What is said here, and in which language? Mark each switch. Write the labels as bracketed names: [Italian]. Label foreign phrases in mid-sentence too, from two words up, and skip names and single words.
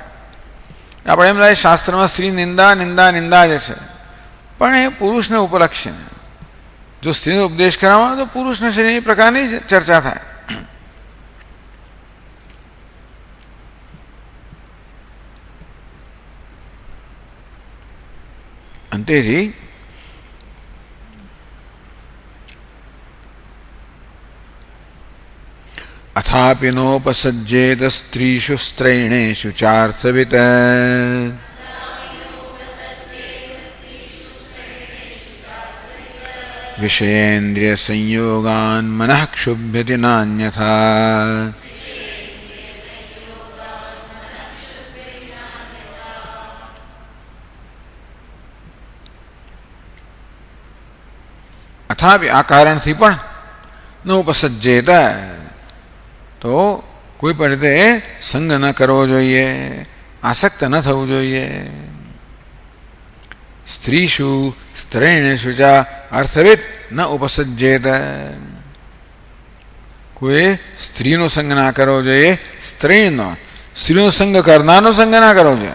[Gujarati] આપણે એમ લાગે શાસ્ત્રમાં સ્ત્રી નિંદા નિંદા નિંદા જ છે, પણ એ પુરુષને ઉપલક્ષે. જો સ્ત્રીનો ઉપદેશ કરવામાં આવે તો પુરુષના શરીરની પ્રકારની જ ચર્ચા થાય. [Sanskrit] અંતેથી अथापि नोपसज्जेत स्त्रीषु स्त्रैणेषु चार्थवित्. विषयेन्द्रिय संयोगान् मनः क्षुभ्यति नान्यथा. [Gujarati] अथापि આ કારણથી પણ नोपसज्जेत, તો કોઈ પણ રીતે સંગ ન કરવો જોઈએ, આસક્ત ન થવું જોઈએ. [Sanskrit] स्त्रीषु स्त्रैणेषु च अर्थवित न उपसज्जेत. [Gujarati] કોઈ સ્ત્રીનો સંગ ના કરવો જોઈએ, સ્ત્રીનો, સ્ત્રીનો સંગ કરનારનો સંગ ના કરવો જોઈએ.